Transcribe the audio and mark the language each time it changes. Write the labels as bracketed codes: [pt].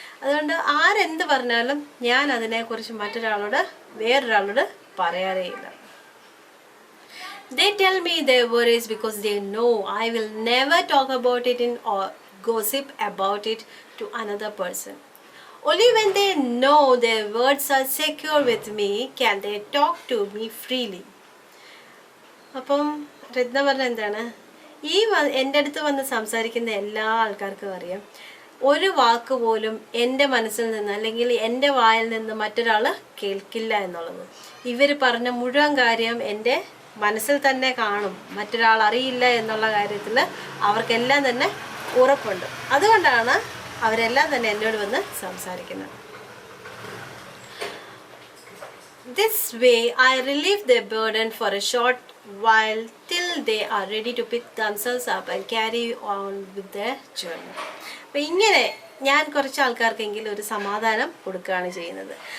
[ml] അതുകൊണ്ട് ആരെന്ത് പറഞ്ഞാലും ഞാൻ അതിനെക്കുറിച്ച് വേറൊരാളോട് പറയാറേയില്ല. [en] They tell me their worries because they know I will never talk about it or gossip about it to another person. Only when they know their words are secure with me can they talk to me freely. [ml] അപ്പം രത്ന പറഞ്ഞ എന്താണ്, എൻ്റെ അടുത്ത് വന്ന് സംസാരിക്കുന്ന എല്ലാ ആൾക്കാർക്കും അറിയാം, ഒരു വാക്ക് പോലും എൻ്റെ മനസ്സിൽ നിന്ന് അല്ലെങ്കിൽ എൻ്റെ വായിൽ നിന്ന് മറ്റൊരാൾ കേൾക്കില്ല എന്നുള്ളത്. ഇവർ പറഞ്ഞ മുഴുവൻ കാര്യം എൻ്റെ മനസ്സിൽ തന്നെ കാണും, മറ്റൊരാൾ അറിയില്ല എന്നുള്ള കാര്യത്തിൽ അവർക്കെല്ലാം തന്നെ ഉറപ്പുണ്ട്. അതുകൊണ്ടാണ് അവരെല്ലാം തന്നെ എന്നോട് വന്ന് സംസാരിക്കുന്നത്. [en] This way I relieve their burden for a short while till they are ready to pick themselves up and carry on with their journey. [ml] അപ്പോൾ ഇങ്ങനെ ഞാൻ കുറച്ച് ആൾക്കാർക്കെങ്കിലും ഒരു സമാധാനം കൊടുക്കുകയാണ് ചെയ്യുന്നത്.